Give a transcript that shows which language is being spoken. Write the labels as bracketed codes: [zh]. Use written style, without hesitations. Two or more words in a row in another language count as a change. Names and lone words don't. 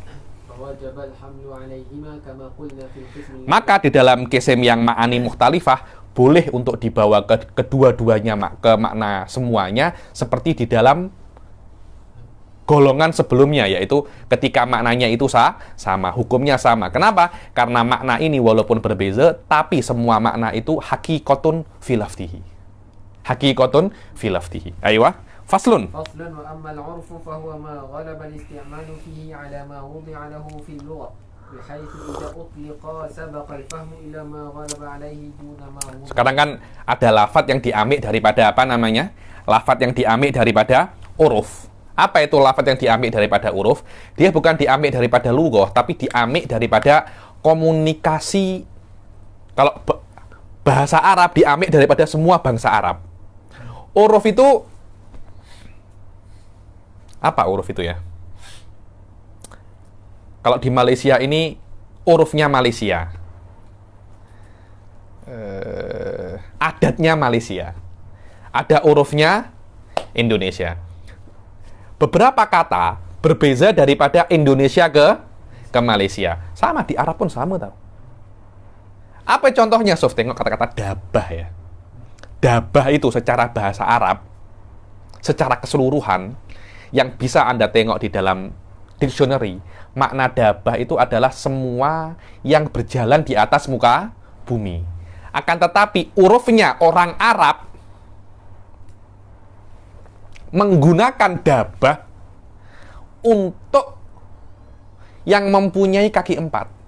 [ms] Maka di dalam kisim yang [ar] معاني مختلفة, [ms] boleh untuk dibawa ke kedua-duanya ke makna semuanya, seperti di dalam golongan sebelumnya, yaitu ketika maknanya itu sama, hukumnya sama. Kenapa? Karena makna ini walaupun berbeza, tapi semua makna itu [ar] حقيقة في لفظه. حقيقة في لفظه. أيوه, فصل. فصل وأما العرف فهو ما غلب الاستعمال فيه على ما وضع له في اللغة. بحيث إذا أطلق سبق الفهم إلى ما غلب عليه دون ما وضع. [ms] Sekarang kan ada lafadz yang diambil daripada apa namanya? Lafadz yang diambil daripada uruf. Apa itu lafadz yang diambil daripada uruf? Dia bukan diambil daripada lughah, tapi diambil daripada komunikasi. Kalau bahasa Arab diambil daripada semua bangsa Arab. Uruf itu apa uruf itu ya? Kalau di Malaysia ini urufnya Malaysia. Adatnya Malaysia. Ada urufnya Indonesia. Beberapa kata berbeza daripada Indonesia ke Malaysia. Sama di Arab pun sama tau. Apa contohnya, Sof? Tengok kata-kata dabah ya. Dabah itu secara bahasa Arab, secara keseluruhan, yang bisa Anda tengok di dalam dictionary, makna dabah itu adalah semua yang berjalan di atas muka bumi. Akan tetapi urufnya orang Arab menggunakan dabah untuk yang mempunyai kaki 4.